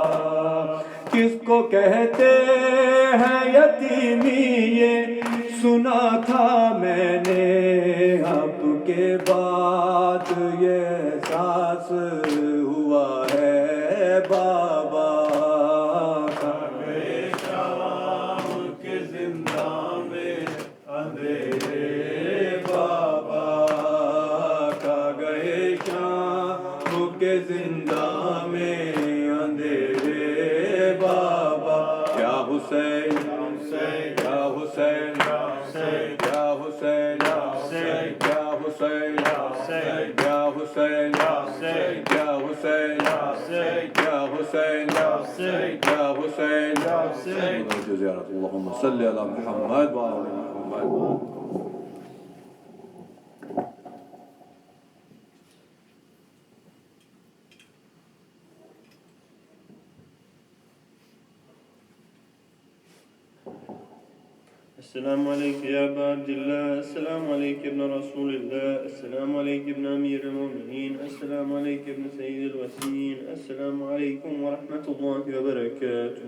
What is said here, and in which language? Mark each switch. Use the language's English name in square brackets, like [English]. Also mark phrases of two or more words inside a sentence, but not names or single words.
[Urdu] کس کو کہتے ہیں یتیمی یہ سنا تھا میں نے، اب کے بعد یہ احساس ہوا ہے بابا، کھا گئے شام کے زندان میں اندھیرے بابا، کھا گئے شام کے زندان میں اندھیرے بابا، [Arabic] یا حسین یا حسین یا حسین یا حسین یا حسین یا حسین یا حسین یا حسین یا حسین یا حسین یا حسین یا حسین یا حسین، اللهم صل على محمد وعلى محمد. السلام عليك يا أبا عبد الله، السلام عليك ابن رسول الله، السلام عليك ابن أمير المؤمنين، السلام عليك ابن سيد الوسيين، السلام عليكم ورحمة الله وبركاته.